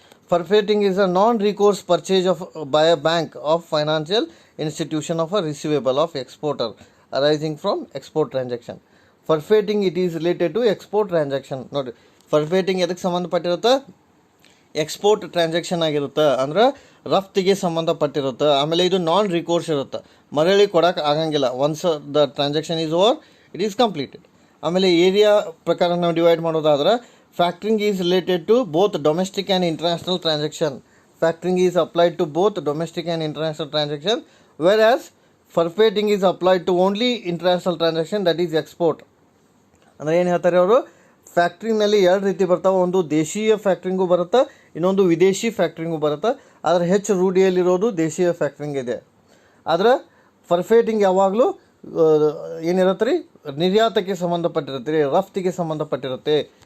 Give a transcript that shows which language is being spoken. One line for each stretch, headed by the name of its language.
English: Forfeiting is a non-recourse purchase by a bank of financial institution of a receivable of exporter arising from export transaction. Forfeiting it is related to export transaction.
Kannada: ನೋಡಿ, ಫರ್ಫೇಟಿಂಗ್ ಎದಕ್ಕೆ ಸಂಬಂಧಪಟ್ಟಿರುತ್ತೆ? Export transaction ಆಗಿರುತ್ತೆ, ಅಂದ್ರೆ ರಫ್ತಿಗೆ ಸಂಬಂಧಪಟ್ಟಿರುತ್ತೆ. ಆಮೇಲೆ ಇದು ನಾನ್ ರಿಕೋರ್ಸ್ ಇರುತ್ತೆ, ಮರಳಿ ಕೊಡೋಕೆ ಆಗಂಗಿಲ್ಲ.
English: Once the transaction is over, it is completed.
Kannada: ಆಮೇಲೆ ಏರಿಯಾ ಪ್ರಕಾರ ನಾವು ಡಿವೈಡ್ ಮಾಡೋದಾದ್ರೆ
English: factoring is related to both domestic and international transaction. Factoring is applied to both domestic and international transaction, whereas forfeiting is applied to only international transaction, that is export.
Kannada: ಅಂದರೆ ಏನು ಹೇಳ್ತಾರೆ ಅವರು, ಫ್ಯಾಕ್ಟ್ರಿಂಗ್ನಲ್ಲಿ ಎರಡು ರೀತಿ ಬರ್ತಾವೆ. ಒಂದು ದೇಶೀಯ ಫ್ಯಾಕ್ಟ್ರಿಂಗು ಬರುತ್ತೆ, ಇನ್ನೊಂದು ವಿದೇಶಿ ಫ್ಯಾಕ್ಟ್ರಿಂಗು ಬರುತ್ತೆ. ಆದರೆ ಹೆಚ್ಚು ರೂಢಿಯಲ್ಲಿರೋದು ದೇಶೀಯ ಫ್ಯಾಕ್ಟ್ರಿಂಗ್ ಇದೆ. ಆದರೆ ಫರ್ಫೇಟಿಂಗ್ ಯಾವಾಗಲೂ ಏನಿರುತ್ತೆ ರೀ, ನಿರ್ಯಾತಕ್ಕೆ ಸಂಬಂಧಪಟ್ಟಿರುತ್ತೆ ರೀ, ರಫ್ತಿಗೆ ಸಂಬಂಧಪಟ್ಟಿರುತ್ತೆ.